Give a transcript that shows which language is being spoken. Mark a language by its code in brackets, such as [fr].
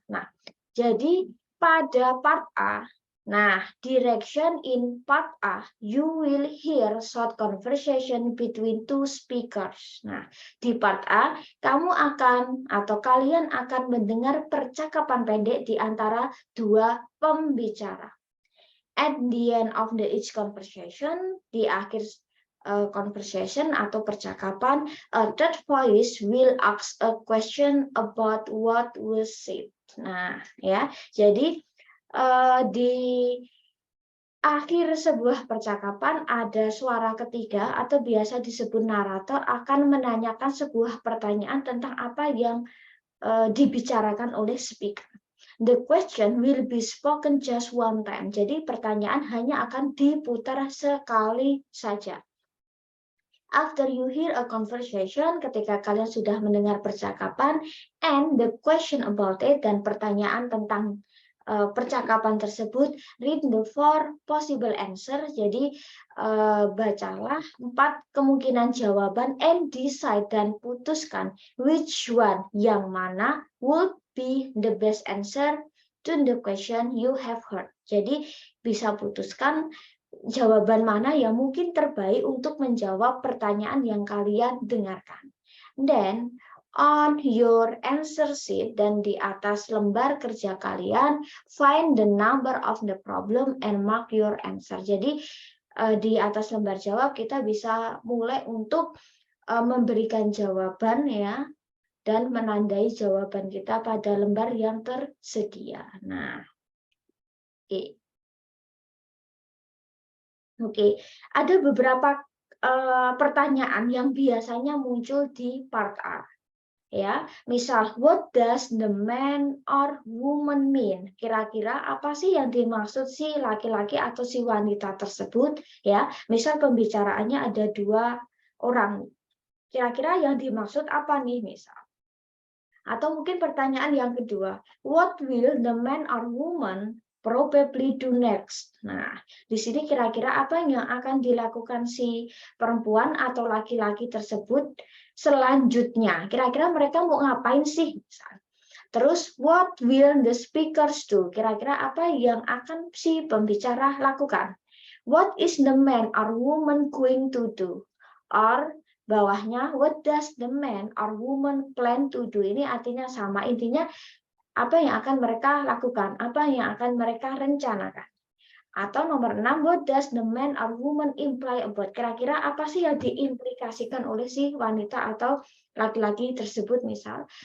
[id] Nah, jadi pada part A, nah, [en] direction in part A, you will hear short conversation between two speakers. [id] Nah, di part A, kamu akan atau kalian akan mendengar percakapan pendek di antara dua pembicara. [en] At the end of the each conversation, [id] di akhir conversation atau percakapan, [en] a third voice will ask a question about what was said. [id] Nah, ya, jadi di akhir sebuah percakapan ada suara ketiga atau biasa disebut narator akan menanyakan sebuah pertanyaan tentang apa yang dibicarakan oleh speaker. [en] The question will be spoken just one time. [id] Jadi pertanyaan hanya akan diputar sekali saja. [en] After you hear a conversation, [id] ketika kalian sudah mendengar percakapan, [en] and the question about it, [id] dan pertanyaan tentang percakapan tersebut, [en] read the four possible answer. [id] Jadi bacalah 4 kemungkinan jawaban [en] and decide, [id] dan putuskan [en] which one, [id] yang mana [en] would be the best answer to the question you have heard. [id] Jadi bisa putuskan jawaban mana yang mungkin terbaik untuk menjawab pertanyaan yang kalian dengarkan. [en] Then on your answer sheet, [id] dan di atas lembar kerja kalian, [en] find the number of the problem and mark your answer. [id] Jadi di atas lembar jawab kita bisa mulai untuk memberikan jawaban ya, dan menandai jawaban kita pada lembar yang tersedia. Nah, Oke, ada beberapa pertanyaan yang biasanya muncul di part A. Ya, misal, [en] what does the man or woman mean? [id] Kira-kira apa sih yang dimaksud si laki-laki atau si wanita tersebut? Ya, misal pembicaraannya ada 2 orang. Kira-kira yang dimaksud apa nih, misal? Atau mungkin pertanyaan yang kedua, [en] what will the man or woman probably do next? [id] Nah, di sini kira-kira apa yang akan dilakukan si perempuan atau laki-laki tersebut selanjutnya? Kira-kira mereka mau ngapain sih? Terus, [en] what will the speakers do? [id] Kira-kira apa yang akan si pembicara lakukan? [en] What is the man or woman going to do? Or [id] bawahnya, [en] what does the man or woman plan to do? [id] Ini artinya sama, intinya apa yang akan mereka lakukan, apa yang akan mereka rencanakan. Atau nomor 6, [en] what does the man or woman imply about? [id] Kira-kira apa sih yang diimplikasikan oleh si wanita atau laki-laki tersebut misal.